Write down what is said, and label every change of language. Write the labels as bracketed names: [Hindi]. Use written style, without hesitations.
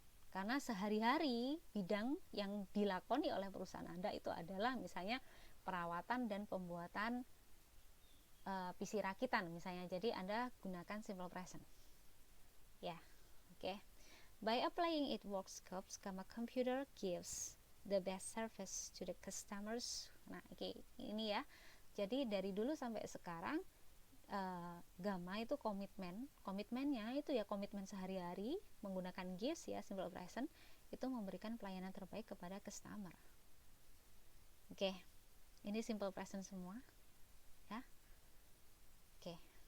[Indonesian] Karena sehari-hari bidang yang dilakoni oleh perusahaan Anda itu adalah misalnya perawatan dan pembuatan PC rakitan misalnya, jadi Anda gunakan simple present. Ya, oke. [English] By applying its work scopes, Gamma Computer gives the best service to the customers. [Indonesian] Nah, oke, ini ya. Jadi dari dulu sampai sekarang Gamma itu komitmennya itu ya komitmen sehari-hari menggunakan gives ya, simple present, itu memberikan pelayanan terbaik kepada customer. Oke. Ini simple present semua. Ya. Oke.